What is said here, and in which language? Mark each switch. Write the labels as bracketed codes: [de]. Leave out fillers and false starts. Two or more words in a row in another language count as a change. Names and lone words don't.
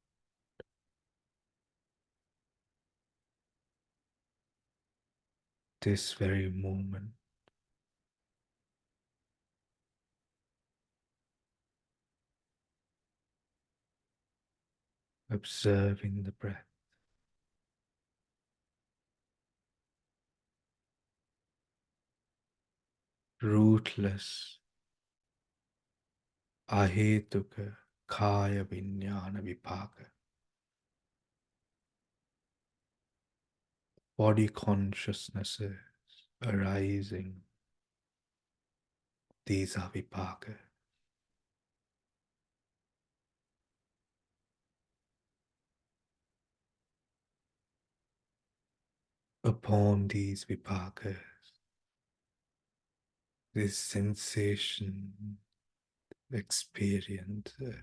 [en] this very moment, observing the breath, [pi] rootless, ahetuka, kaya vinyana vipaka, [en] body consciousnesses arising, these are vipaka. Upon these vipakas, this sensation, experience,